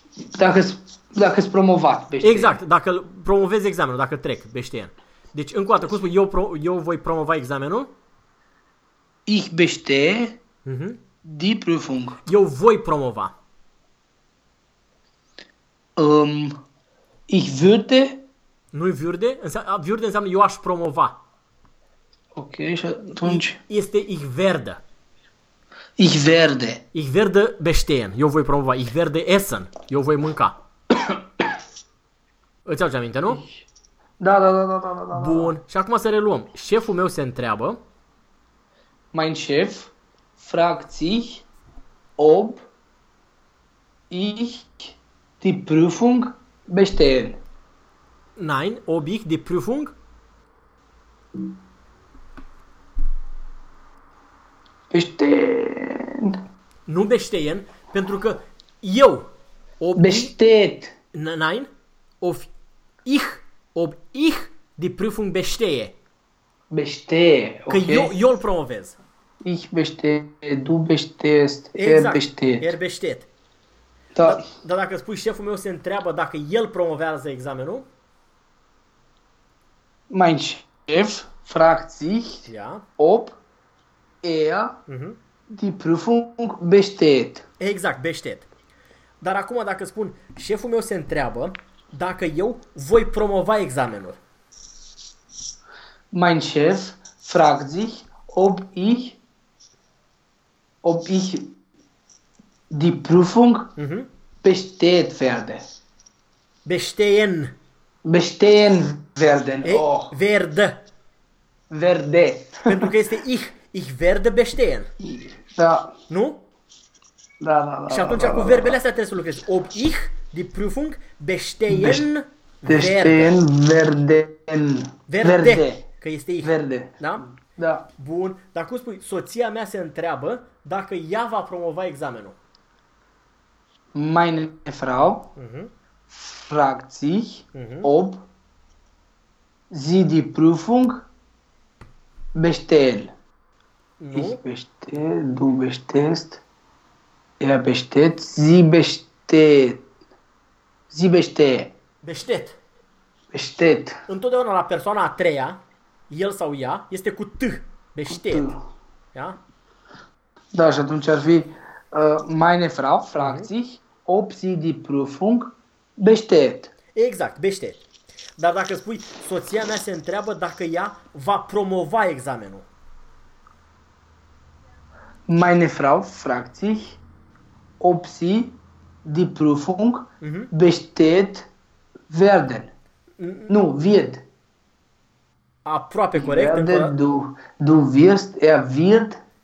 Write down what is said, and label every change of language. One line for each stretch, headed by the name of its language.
Romanian: Dacă sunt promovat, bestehen. Exact, dacă promovezi examenul, dacă trec, bestehen. Deci, încă o dată, cum spui, eu voi promova examenul?
German: Ich bestehe die Prüfung.
Romanian: Eu voi promova.
German: Ich würde.
Romanian: Nu-i würde? Würde înseamnă eu aș promova. Ok, și atunci?
German: Este ich werde. Ich werde. Ich werde bestehen.
Romanian: Eu voi promova.
German: Ich werde essen.
Romanian: Eu voi mânca. Îți aduci aminte, nu? Da. Bun. Și acum să reluăm. Șeful meu se întreabă.
German: Mein Chef fragt sich, ob ich die Prüfung bestehe. Nein, ob ich die Prüfung bestehen.
Romanian: Nu bestehen, pentru că eu
German: ob besteht. Nein, ob ich die Prüfung bestehe. Bestehe,
Romanian: că ok. Că eu îl promovez.
German: Ich bestehe, du bestehst, exact. Er besteht.
Romanian: Da. Dar dacă spui șeful meu se întreabă dacă el promovează examenul.
German: Mein Chef fragt sich, ja, ob er die Prüfung besteht.
Romanian: Exact, besteht. Dar acum dacă spun șeful meu se întreabă dacă eu voi promova examenul.
German: Mein Chef fragt sich, ob ich die Prüfung besteht werde. Bestehen. Bestehen werden. Oh. Werde. Werde.
Romanian: Pentru că este
German: ich werde bestehen.
Romanian: Da. Nu? Da. Și atunci cu verbele astea trebuie să lucrezi.
German: Ob ich die Prüfung bestehen werde.
Romanian: Că este ich.
German: Verde.
Romanian: Da? Da. Bun. Dar cum spui, soția mea se întreabă dacă ea va promova examenul.
German: Meine Frau fragt sich, ob sie die Prüfung bestehen.
Romanian: Nu?
German: Ich bestehe, du bestehst, er besteht, sie bestehe. Sie bestehe. Bestet. Bestet.
Romanian: Întotdeauna la persoana a treia, el sau ea, este cu T.
German: Bestet. Ja?
Romanian: Da, și atunci ar fi
German: meine Frau fragt sich, ob sie die Prüfung bestet.
Romanian: Exact, bestet. Dar dacă spui, soția mea se întreabă dacă ea va promova examenul.
German: Meine Frau fragt sich, ob sie die Prüfung bestet werden. Nu, wird.
Romanian: Aproape corect.
German: Werde, încă... du wirst, er wird.